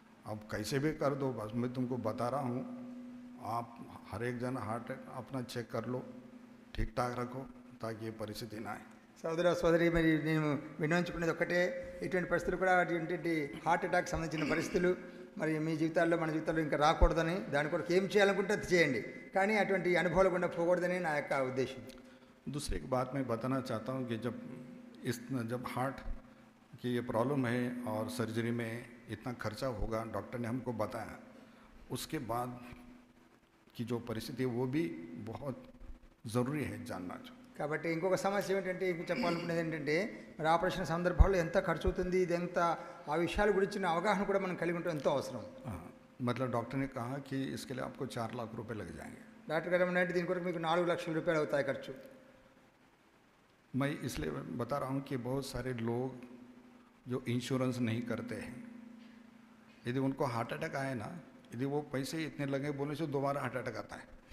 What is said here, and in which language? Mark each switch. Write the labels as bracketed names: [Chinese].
[Hindi] अब कैसे भी कर दो, बस मैं तुमको बता रहा हूँ, आप हर एक जन हार्ट अपना चेक कर लो, ठीक ठाक रखो ताकि ये परिस्थिति ना आए। [Telugu] సోదర సోదరి, మరి నేను విన్నవించుకునేది ఒక్కటే, ఇటువంటి పరిస్థితులు కూడా అటువంటి హార్ట్ అటాక్ సంబంధించిన పరిస్థితులు మరి మీ జీవితాల్లో మన జీవితాల్లో ఇంకా రాకూడదని, దాని కొరకు ఏం చేయాలనుకుంటే అది చేయండి, కానీ అటువంటి అనుభవాలు గుండా పోకూడదని నా యొక్క ఉద్దేశం. [Hindi] दूसरी एक बात मैं बताना चाहता हूँ कि जब हार्ट की ये प्रॉब्लम है और सर्जरी में इतना खर्चा होगा, डॉक्टर ने हमको बताया, उसके बाद की जो परिस्थिति है वो भी बहुत ज़रूरी है जानना। [Telugu] కాబట్టి ఇంకొక సమస్య ఏంటంటే, ఇంక చెప్పాలనుకునేది ఏంటంటే, మరి ఆపరేషన్ సందర్భాల్లో ఎంత ఖర్చు అవుతుంది, ఇది ఎంత, ఆ విషయాల గురించిన అవగాహన కూడా మనం కలిగి ఉండటం ఎంతో అవసరం. [Hindi] मतलब डॉक्टर ने कहा कि इसके लिए आपको 4 लाख रुपए लग जाएंगे। [Telugu] డాక్టర్ గారు ఏమన్నారంటే దీని కొరకు మీకు 4 లక్షల రూపాయలు అవుతాయి ఖర్చు. [Hindi] मैं इसलिए बता रहा हूँ कि बहुत सारे लोग जो इंश्योरेंस नहीं करते हैं, यदि उनको हार्ट अटैक आए ना, यदि वो पैसे इतने लगे बोलने से दोबारा हार्ट अटैक आता है।